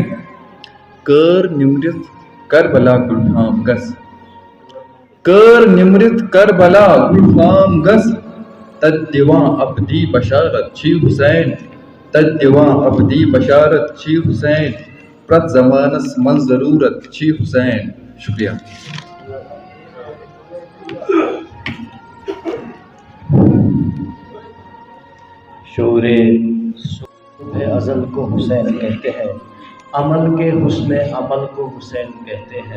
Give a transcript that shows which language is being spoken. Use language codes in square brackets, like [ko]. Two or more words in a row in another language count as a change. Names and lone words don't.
[ks] کٲر نِمرِتھ کربلا گُلفام گژھ، کٲر نِمرِتھ کربلا گُلفام گژھ، تتہِ دِوان ابدی بشارت چھی حسین، تتہِ دِوان ابدی بشارت چھی حسین. پرٛٮ۪تھ زمانس منٛز ضروٗرت چھی حسین. شکریہ. [ur] شعور ازل کو حسین کہتے ہیں، عمل کے حسن عمل کو حسین کہتے ہیں.